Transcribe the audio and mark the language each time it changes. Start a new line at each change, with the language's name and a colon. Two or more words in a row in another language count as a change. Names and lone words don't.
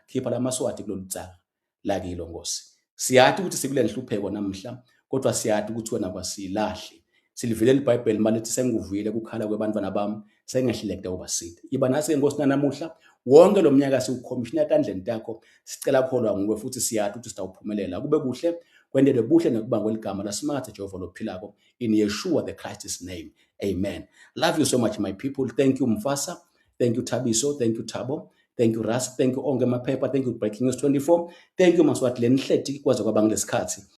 Swati: Khipha la Maswati kulolutsaka la kilo Nkosi. Siyathi ukuthi sikule nhlupheko namhla kodwa siyathi ukuthi wena kwasilahle. Silivile iBhayibheli malithi senguvile ukukhala kwebantwana bami sengehluleka ubasida. Iba nasi Nkosi namuhla wonke lo mnyaka siukhomishina kandleni takho sicela kholwa nguwe futhi siyathi ukuthi sitawuphumelela kube kuhle kwendele buhle nekubangwa igama lasimathe Jehova lophilako
English: in Yeshua the Christ's name.
Swati: Amen.
English: Love you so much my people. Thank you Mfasa. Thank you Thabiso. Thank you Thabo. Thank you Ras. Thank you Onge Maphepha. Thank you Breaking News 24. Thank you
Swati: Maswati lenihleti kwaze kwabanga lesikhathi.